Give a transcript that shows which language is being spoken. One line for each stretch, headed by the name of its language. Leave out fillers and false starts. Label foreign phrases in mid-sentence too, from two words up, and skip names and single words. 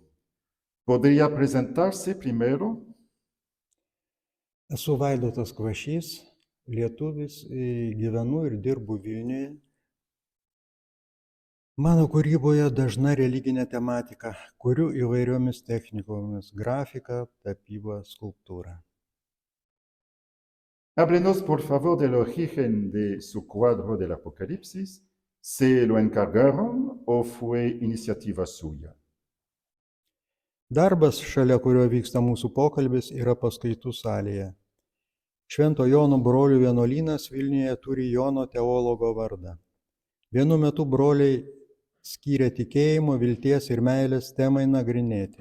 Spanish: ¿Podría presentarse primero?
Lithuanian: Esu Vaidotas Kvašys, lietuvis, gyvenu ir dirbu Vilniuje. Mano kūryboje dažna religinė tematika, kuriu įvairiomis technikomis – grafika, tapyba, skulptūra.
Spanish: Háblenos, por favor, del origen de su cuadro del Apocalipsis. ¿Se lo encargaron o fue iniciativa suya?
Lithuanian: Darbas, šalia kurio vyksta mūsų pokalbis, yra paskaitų salėje. Švento Jono brolių vienuolynas Vilniuje turi Jono teologo vardą. Vienu metu broliai skyrė tikėjimo, vilties ir meilės temai nagrinėti.